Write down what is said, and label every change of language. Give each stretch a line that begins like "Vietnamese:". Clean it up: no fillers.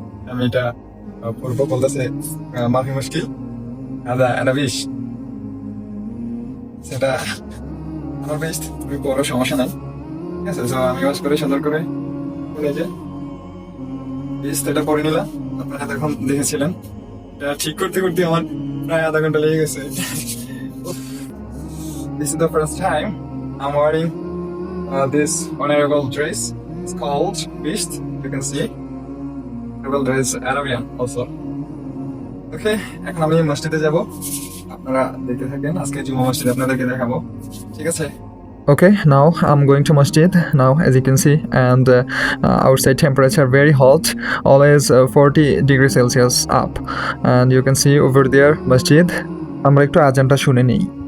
Bangla: আমি এটা পরবো, বলতেছে
Arabic: মাফি মুশকিল আদা আনা বিশ,
Bangla: সেটা আমার বেস্ট, তুমি পরো, সমস্যা নাই। ঠিক আছে, তো আমি ওয়াশ করে সুন্দর করে এটা পরে নিলাম। আপনারা তখন দেখেছিলেন, এটা ঠিক করতে করতে আমার প্রায় আধা ঘন্টা লেগে গেছে।
English: This is the first time I'm wearing this honorable dress. It's called Beast. You can see honorable dress Arabian also.
Bangla: Okay, এখন আমি মসজিদে যাব, আপনারা দেখতে থাকেন। আজকে জুমা মসজিদে আপনাদেরকে দেখাবো, ঠিক আছে?
English: Okay, now I'm going to masjid now, as you can see, and outside temperature very hot, always 40 degrees Celsius up, and you can see over there masjid.
Bangla: আমরা একটু আজানটা শুনে নেই।